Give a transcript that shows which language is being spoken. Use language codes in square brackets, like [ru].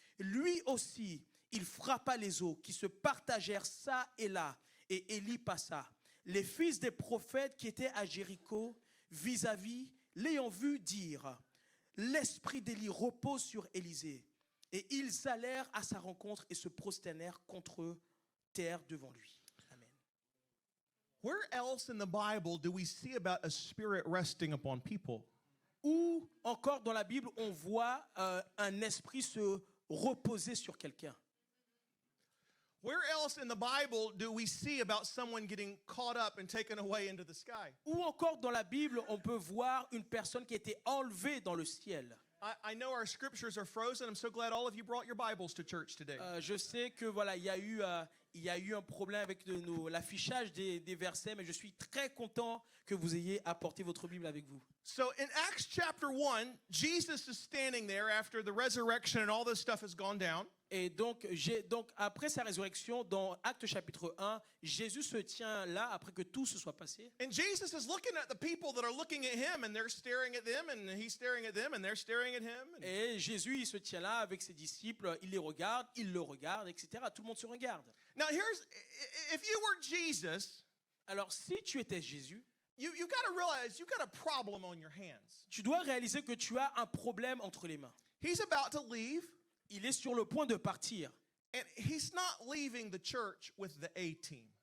[fr] Lui aussi, il frappa les eaux qui se partagèrent çà et là. Et Élie passa. Les fils des prophètes qui étaient à Jéricho, vis-à-vis, l'ayant vu dire, l'esprit d'Élie repose sur Élisée. Et ils allèrent à sa rencontre et se prosternèrent contre terre devant lui. Amen. [en] Where else in the Bible do we see about a spirit resting upon people? [fr] Ou encore dans la Bible, on voit un esprit se reposer sur quelqu'un. [en] Where else in the Bible do we see about someone getting caught up and taken away into the sky? [fr] Ou encore dans la Bible, on peut voir une personne qui a été enlevée dans le ciel. [en] I know our scriptures are frozen. I'm so glad all of you brought your Bibles to church today. [fr] Je sais que voilà, il y a eu un problème avec l'affichage des versets, mais je suis très content que vous ayez apporté votre Bible avec vous. [en] So in Acts chapter 1, Jesus is standing there after the resurrection and all this stuff has gone down. [fr] Et donc après sa résurrection, dans Actes chapitre 1, Jésus se tient là après que tout se soit passé. [en] And Jesus is looking at the people that are looking at him, and they're staring at them, and he's staring at them, and they're staring at him. [fr] Et Jésus, il se tient là avec ses disciples, il les regarde, il le regarde, etc. Tout le monde se regarde. [en] Now if you were Jesus, [fr] Alors si tu étais Jésus, [en] you got to realize you got a problem on your hands. [fr] tu dois réaliser que tu as un problème entre les mains. [en] He's about to leave, [fr] Il est sur le point de partir. [en] and he's not leaving the church with the A team.